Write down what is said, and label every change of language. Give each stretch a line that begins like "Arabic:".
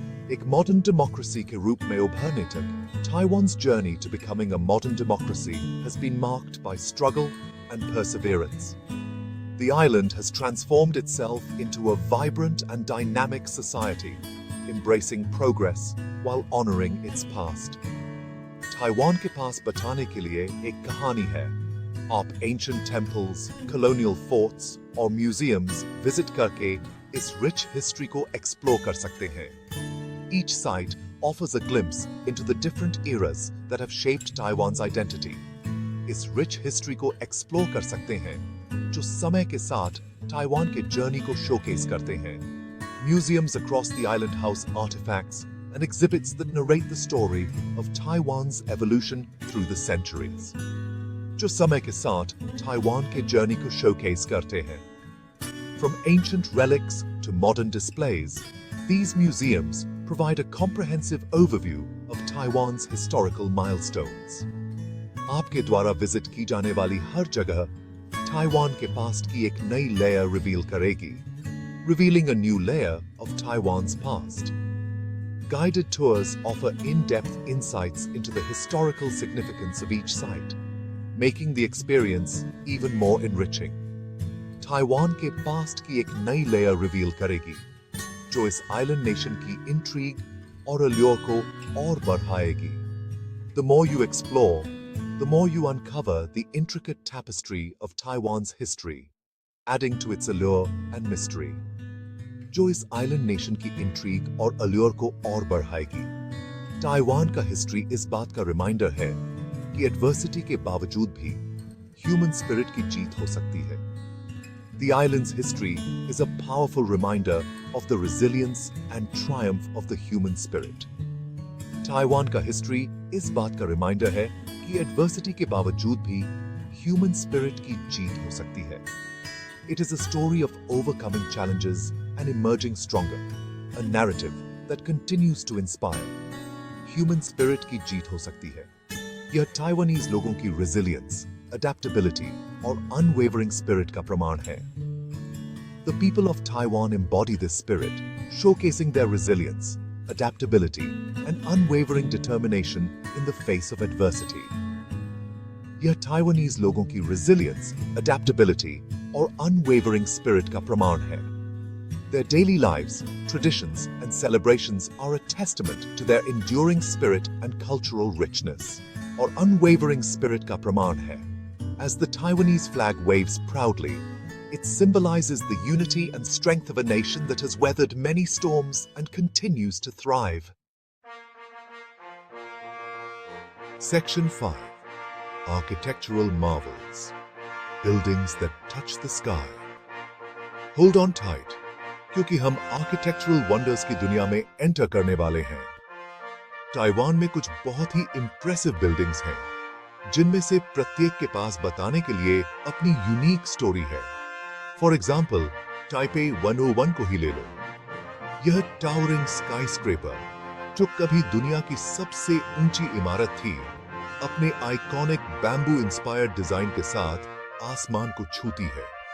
Hindi: एक modern democracy के रूप में उभरने तक,
English: Taiwan's journey to becoming a modern democracy has been marked by struggle and perseverance. The island has transformed itself into a vibrant and dynamic society, embracing progress while honoring its past.
Hindi: Taiwan के पास बताने के लिए एक कहानी है। आप ancient temples, colonial forts और museums visit करके इस rich history को explore कर सकते हैं।
English: Each site offers a glimpse into the different eras that have shaped Taiwan's identity.
Hindi: इस रिच हिस्ट्री को एक्सप्लोर कर सकते हैं जो समय के साथ ताइवान के जर्नी को शोकेस करते हैं।
English: Museums across the island house artifacts and exhibits that narrate the story of Taiwan's evolution through the centuries.
Hindi: जो समय के साथ ताइवान के जर्नी को शोकेस करते हैं।
English: From ancient relics to modern displays, these museums provide a comprehensive overview of Taiwan's historical milestones.
Hindi: आपके द्वारा विजिट की जाने वाली हर जगह ताइवान के पास्ट की एक नई लेयर रिवील करेगी,
English: revealing a new layer of Taiwan's past. Guided tours offer in-depth insights into the historical significance of each site, making the experience even more enriching.
Hindi: Taiwan के पास्ट की एक नई layer reveal करेगी, जो इस island nation की intrigue और allure को और बढ़ाएगी।
English: The more you explore, the more you uncover the intricate tapestry of Taiwan's history, adding to its allure and mystery.
Hindi: जो इस आइलैंड नेशन की इंट्रीग और अल्योर को और बढ़ाएगी। ताइवान का हिस्ट्री इस बात का रिमाइंडर है कि एडवर्सिटी के बावजूद भी ह्यूमन स्पिरिट की जीत हो सकती है।
English: The island's history is a powerful reminder of the resilience and triumph of the human spirit.
Hindi: Taiwan का हिस्ट्री इस बात का रिमाइंडर है कि एडवर्सिटी के बावजूद भी ह्यूमन स्पिरिट की जीत हो सकती है।
English: It is a story of overcoming challenges and emerging stronger, a narrative that continues to inspire.
Hindi: Human spirit की जीत हो सकती है। यह ताइवानीज लोगों की resilience, adaptability और unwavering spirit का प्रमाण है।
English: The people of Taiwan embody this spirit, showcasing their resilience, adaptability and unwavering determination in the face of adversity.
Hindi: यह ताइवानीज लोगों की resilience, adaptability और unwavering spirit का प्रमाण है।
English: Their daily lives, traditions and celebrations are a testament to their enduring spirit and cultural richness.
Hindi: और unwavering spirit का प्रमाण है।
English: As the Taiwanese flag waves proudly, it symbolizes the unity and strength of a nation that has weathered many storms and continues to thrive. Section 5. Architectural Marvels. Buildings that touch the sky. Hold on tight,
Hindi: क्योंकि हम architectural wonders की दुनिया में enter करने वाले हैं। Taiwan में कुछ बहुत ही इंप्रेसिव बिल्डिंग्स हैं, जिनमें से प्रत्येक के पास बताने के लिए अपनी यूनिक स्टोरी है। फॉर एग्जाम्पल, टाइपे 101 को ही ले लो। यह टावरिंग स्काईस्क्रेपर, जो कभी दुनिया की सबसे ऊंची इमारत थी, अपने आइकॉनिक बैम्बू इंस्पायर्ड डिजाइन के साथ आसमान को छूती है।